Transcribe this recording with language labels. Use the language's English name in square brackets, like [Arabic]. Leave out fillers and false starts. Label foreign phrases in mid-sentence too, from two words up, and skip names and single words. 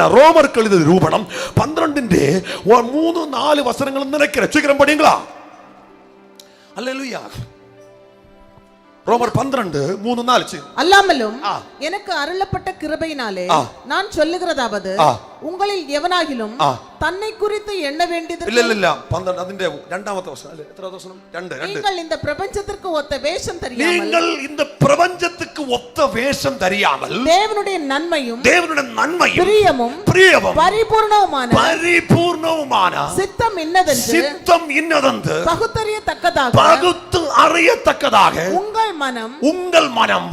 [Tamil] ரோமருக்கு எழுதிய நிரூபணம் 12:3-4 வசனங்கள் நினைக்கிறேன், சீக்கிரம் படிங்களா? அல்லேலூயா. ரோமர் 12:3-4. அல்லாமலும் எனக்கு அருளப்பட்ட கிருபையினாலே நான் சொல்லுகிறதாவது, உங்களில் எவனாகிலும் தன்னை குறித்து எண்ண வேண்டியது [Malayalam] இல்ல 12 അതിന്റെ രണ്ടാമത്തെ വചനം അല്ലേ? എത്ര വചനം? 2. [Tamil] நீங்கள் இந்த பிரபஞ்சத்திற்கு ஒத்த வேஷம் தெரியாமல், நீங்கள் இந்த பிரபஞ்சத்துக்கு ஒத்த வேஷம் தெரியாமல் தேவனுடைய நன்மையும் பிரியமும் பரிபூர்ணவுமான சித்தம் இன்னதென்று பகுத்து அறியத்தக்கதாக உங்கள் மனம்